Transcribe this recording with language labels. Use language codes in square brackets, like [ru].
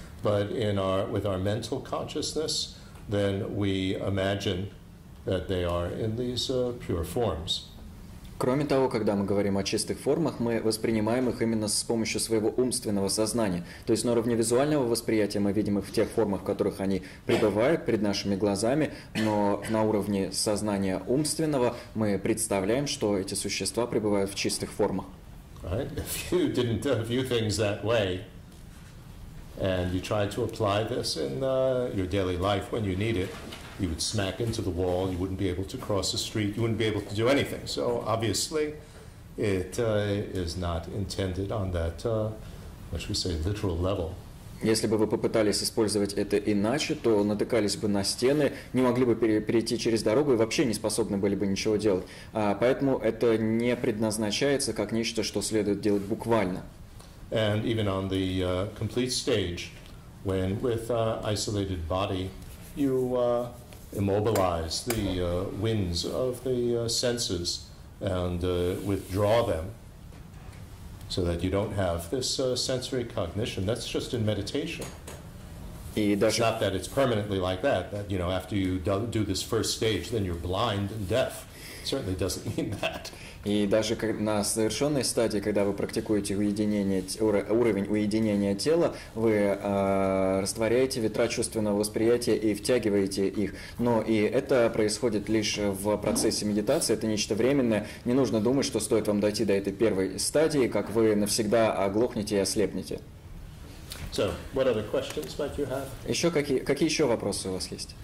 [en] But with our mental consciousness, then we imagine that they are in these pure forms. [ru] Кроме того, когда мы говорим о чистых формах, мы воспринимаем их именно с помощью своего умственного сознания. То есть на уровне визуального восприятия мы видим их в тех формах, в которых они пребывают перед нашими глазами, но на уровне сознания умственного мы представляем, что эти существа пребывают в чистых формах. [en] Right? If you didn't view things that way, and you tried to apply this in your daily life when you need it, you would smack into the wall, you wouldn't be able to cross the street, you wouldn't be able to do anything. So obviously it is not intended on that, what should we say, literal level. [ru] Если бы вы попытались использовать это иначе, то натыкались бы на стены, не могли бы перейти через дорогу и вообще не способны были бы ничего делать. Поэтому это не предназначается как нечто, что следует делать буквально. [en] And even on the complete stage, when with isolated body, you immobilize the winds of the senses and withdraw them so that you don't have this sensory cognition. That's just in meditation. It's not that it's permanently like that, you know, after you do this first stage, then you're blind and deaf. It certainly doesn't mean that. [ru] И даже на совершенной стадии, когда вы практикуете уровень уединения тела, вы растворяете ветра чувственного восприятия и втягиваете их. Но и это происходит лишь в процессе медитации, это нечто временное. Не нужно думать, что стоит вам дойти до этой первой стадии, как вы навсегда оглохнете и ослепнете. [en] So, what other questions might you have? [ru] Еще какие еще вопросы у вас есть?